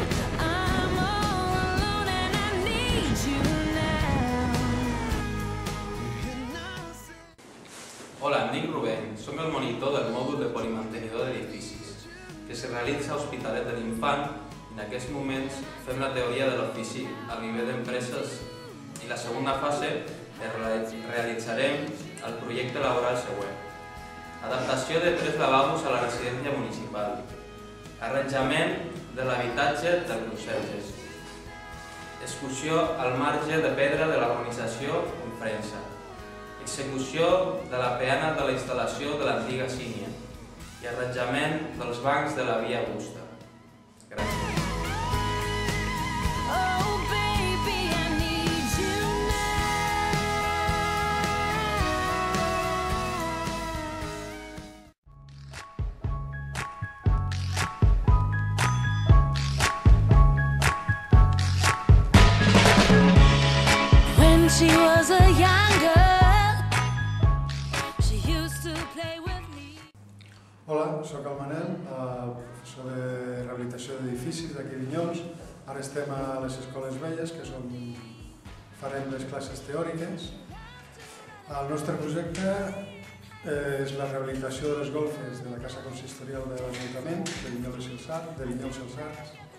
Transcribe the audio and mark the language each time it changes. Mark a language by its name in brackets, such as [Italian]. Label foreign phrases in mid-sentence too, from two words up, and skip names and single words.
[English] I'm all alone and I need you now. [Catalan] Hola, em dic Rubén, som el monitor del mòdul de polimantenidor d'edificis, que se realitza a Hospitalet de l'Infant i en aquests moments fem la teoria de l'ofici a nivell d'empreses i la segona fase realitzarem el projecte laboral següent. Adaptació de 3 lavabos a la residència municipal. Arranjament de l'habitatge del Brussel·les. Excursió al marge de pedra de l'organització en Frensa. Execució de la peana de la instal·lació de l'antiga sínia. I arranjament dels bancs de la via Augusta. Gràcies. [English] Oh baby, I need you now. When she was a young girl, she used to play with me. [Catalan] Hola, soc el Manel, professor de rehabilitació d'edificis d'aquí a Vinyols. Ara estem a les escoles velles, que és on farem les classes teòriques. El nostre projecte és la rehabilitació de les golfes de la casa consistorial de l'Ajuntament de Vinyols i els Arcs.